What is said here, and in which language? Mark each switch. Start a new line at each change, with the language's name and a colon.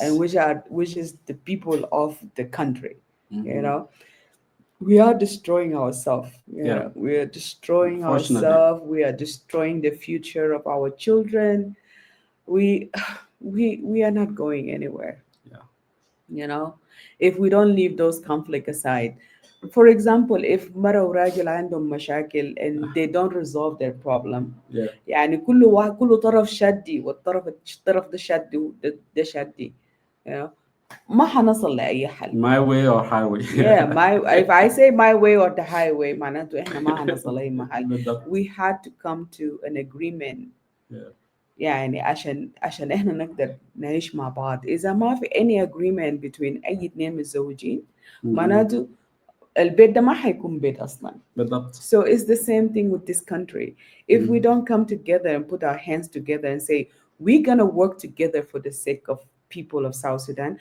English: And which is the people of the country. We are destroying ourselves. We are destroying ourselves. We are destroying the future of our children. We are not going anywhere. If we don't leave those conflicts aside.
Arabic: For example, if مرة وراجل عندهم مشاكل and they don't resolve their problem, يعني كل طرف شدي والطرف ده شدي وده شدي, ما حنصل لأي حل.
English: My way or highway. If I say my way or the highway, معناته إحنا ما حنصل لأي محل. We had to come to an agreement.
Arabic: يعني عشان إحنا نقدر نعيش مع بعض. إذا ما في any agreement between أي اثنين متزوجين, معناته البيت ده ما حيكون بيت أصلا. بالضبط.
English: So it's the same thing with this country. If we don't come together and put our hands together and say, we're going to work together for the sake of people of South Sudan,